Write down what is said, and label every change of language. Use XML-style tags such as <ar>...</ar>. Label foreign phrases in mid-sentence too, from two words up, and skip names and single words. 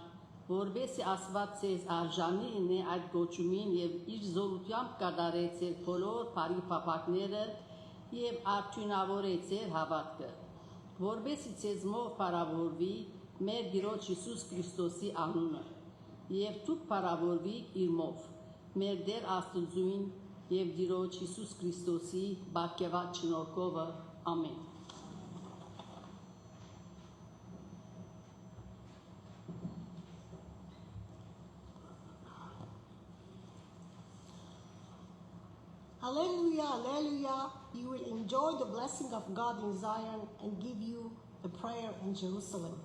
<hy>որբեսի Աստված ցեզ արժանի ինե այդ գոչումին եւ իր զորությամբ կատարե ձեր բոլոր բարի փափակները եւ արդյունավորե ձեր հավատքը, որբեսի ցեզմով փառավորվի մեր Տիրոջ Հիսուս Քրիստոսի անունը եւ դուք փառավորվիք իրմով մեր Տեր Աստծուին եւ Տիրոջ Հիսուս Քրիստոսի բարգեւած շնորհքով ամեն։</hy> <en>Alleluia, alleluia, you will enjoy the blessing of God in Zion and give you the prayer in Jerusalem.</en>